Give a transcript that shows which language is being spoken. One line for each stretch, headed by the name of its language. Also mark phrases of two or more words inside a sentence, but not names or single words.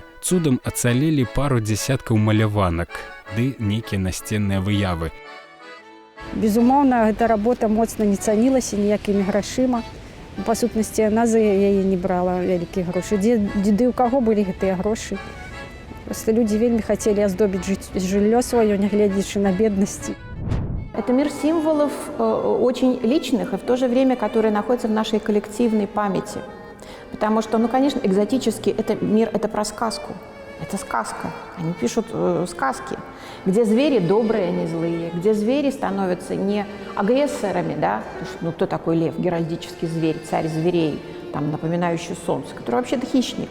Belarusian: Цудам ацалелі пару дзясяткаў маляванак, ды нейкія насценныя выявы. Безумоўна, гэта работа моцна не цанілася ніякімі грашыма. Па сутнасці, яна за яе не брала вялікія грошы. Дзе ў каго былі гэтыя грошы? Проста людзі вельмі хацелі аздобіць жыллё сваё, нягледзячы на беднасці.
Russian: Это мир символов очень личных и в то же время, которые находятся в нашей коллективной памяти. Потому что, ну, конечно, экзотический мир – это про сказку. Это сказка. Они пишут сказки, где звери добрые, а не злые, где звери становятся не агрессорами, да, ну, кто такой лев, геральдический зверь, царь зверей, там, напоминающий солнце, который вообще-то хищник.